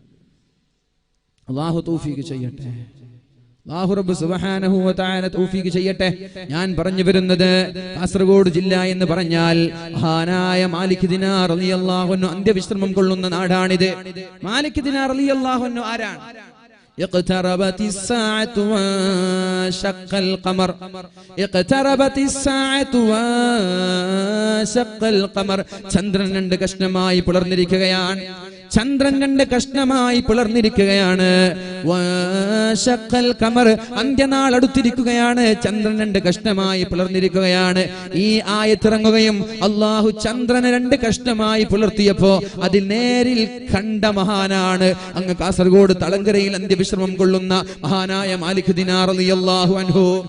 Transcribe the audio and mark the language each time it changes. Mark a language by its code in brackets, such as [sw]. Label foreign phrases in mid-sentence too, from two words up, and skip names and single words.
[ml] അല്ലാഹു തൗഫീഖ് ചെയ്യട്ടെ, അല്ലാഹു റബ്ബ് [ar] سبحانه وتعالى [ml] തൗഫീഖ് ചെയ്യട്ടെ. ഞാൻ പറഞ്ഞു വരുന്നത്, കാസർഗോഡ് ജില്ല എന്ന് പറഞ്ഞാൽ മഹാനായ മാലിക് ദിനാർ [ar] رضي الله عنه [ml] അന്ത്യവിശ്രമം കൊള്ളുന്ന നാടാണിത്. മാലിക് ദിനാർ [ar] رضي الله عنه [ml] ആരാണ്? [ar] اقتربت الساعة وانشق القمر اقتربت الساعة وانشق القمر. [ml] ചന്ദ്രൻ രണ്ട് കഷ്ണമായി പിളർന്നിരിക്കുകയാണ്, ചന്ദ്രൻ രണ്ട് കഷ്ണമായി പിളർന്നിരിക്കുകയാണ്. അന്ത്യനാൾ അടുത്തിരിക്കുകയാണ്, ചന്ദ്രൻ രണ്ട് കഷ്ണമായി പിളർന്നിരിക്കുകയാണ്. ഈ ആയത്തിറങ്ങുകയും അള്ളാഹു ചന്ദ്രനെ രണ്ട് കഷ്ണമായി പിളർത്തിയപ്പോ അതിൽ നേരിൽ കണ്ട മഹാനാണ് അങ്ങ് കാസർഗോഡ് തളങ്കരയിൽ അന്ത്യവിശ്രമം കൊള്ളുന്ന മഹാനായ മാലിക് ദിനാർ [ar] رضي الله عنه.